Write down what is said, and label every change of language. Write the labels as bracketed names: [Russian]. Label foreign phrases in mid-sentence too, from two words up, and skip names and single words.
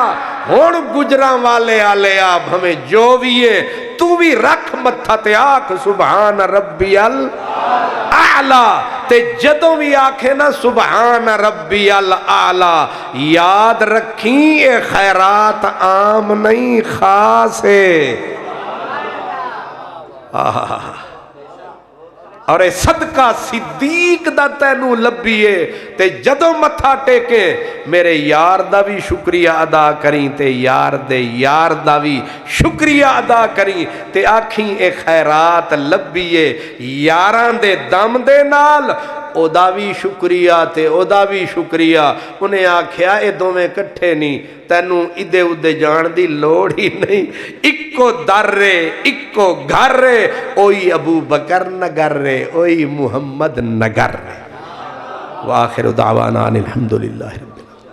[Punjabi] ہون گجراں والے آلے آپ ہمیں جو بھی ہے تو بھی رکھ متھا تے آکھ [Arabic] سبحان ربی الاعلی. [Punjabi] تے جدوں بھی آکھے نا [Arabic] سبحان ربی الاعلی، [Punjabi] یاد رکھیں اے خیرات عام نہیں خاص ہے. اور اے صدقہ صدیق دا تینوں لبیے. تے جدوں متھا ٹیکے میرے یار دا بھی شکریہ ادا کریں، تے یار دے یار دا بھی شکریہ ادا کریں، تے آکھیں اے خیرات لبیے یاراں دے دم دے نال، او دا بھی شکریہ تے او دا بھی شکریہ. انہیں آکھیا اے دوویں کٹھے نہیں، تینوں ادے ادے جان دی لوڑ ہی نہیں. اکو در رے اکو گھر رے، اوئی ابو بکر نگر رے، اوئی محمد نگر رے. [Arabic] وآخر دعوانا الحمدللہ رب